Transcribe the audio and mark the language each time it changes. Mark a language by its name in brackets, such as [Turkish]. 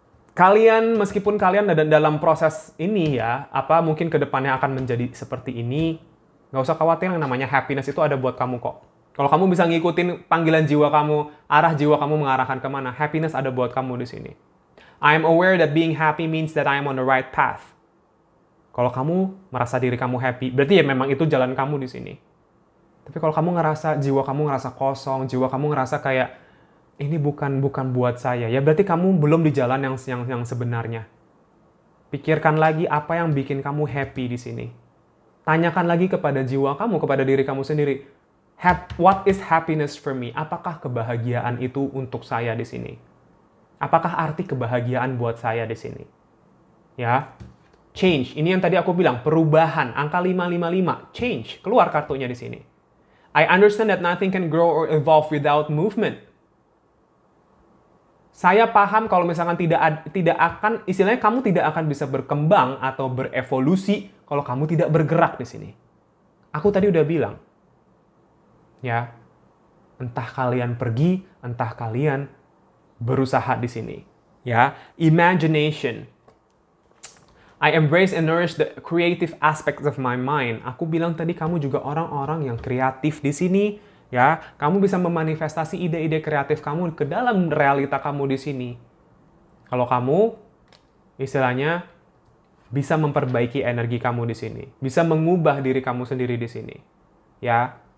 [Indonesian] Kalian, meskipun kalian dalam proses ini ya, mungkin kedepannya akan menjadi seperti ini, nggak usah khawatir, yang namanya happiness itu ada buat kamu kok. Kalau kamu bisa ngikutin panggilan jiwa kamu, arah jiwa kamu mengarahkan kemana, happiness ada buat kamu di sini. [English] I am aware that being happy means that I am on the right path. [Indonesian] Kalau kamu merasa diri kamu happy, berarti ya memang itu jalan kamu di sini. Tapi kalau kamu ngerasa, jiwa kamu ngerasa kosong, jiwa kamu ngerasa kayak, ini bukan buat saya, ya berarti kamu belum di jalan yang sebenarnya. Pikirkan lagi apa yang bikin kamu happy di sini. Tanyakan lagi kepada jiwa kamu, kepada diri kamu sendiri. [English] What is happiness for me? [Indonesian] Apakah kebahagiaan itu untuk saya di sini? Apakah arti kebahagiaan buat saya di sini? Ya. Change, ini yang tadi aku bilang, perubahan, angka 555, change, keluar kartunya di sini. [English] I understand that nothing can grow or evolve without movement. [Indonesian] Saya paham kalau misalkan tidak akan, istilahnya kamu tidak akan bisa berkembang atau berevolusi kalau kamu tidak bergerak di sini. Aku tadi udah bilang, ya, entah kalian pergi, entah kalian berusaha di sini. Ya, imagination. [English] I embrace and nourish the creative aspects of my mind. [Indonesian] Aku bilang tadi kamu juga orang-orang yang kreatif di sini, ya. Kamu bisa memanifestasi ide-ide kreatif kamu ke dalam realita kamu di sini. Kalau kamu istilahnya bisa memperbaiki energi kamu di sini, bisa mengubah diri kamu sendiri di sini. Ya.